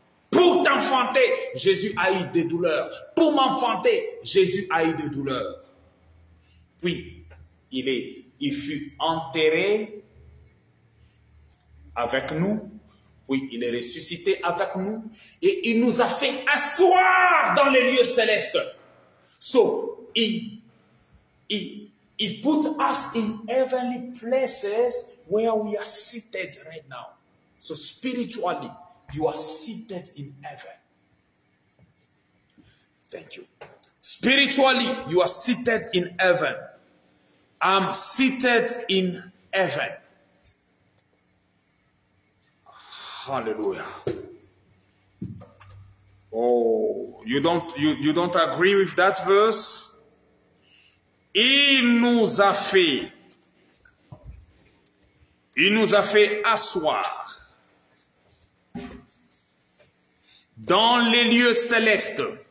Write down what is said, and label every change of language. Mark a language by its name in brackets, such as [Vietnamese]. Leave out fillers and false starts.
[French] Pour t'enfanter, Jésus a eu des douleurs. Pour m'enfanter, Jésus a eu des douleurs. Puis, il fut enterré avec nous. Puis, il est ressuscité avec nous. Et il nous a fait asseoir dans les lieux célestes. [English] So, he put us in heavenly places where we are seated right now. So spiritually, you are seated in heaven. Thank you. Spiritually, you are seated in heaven. I'm seated in heaven. Hallelujah. Oh, you don't agree with that verse? [French] Il nous a fait asseoir dans les lieux célestes.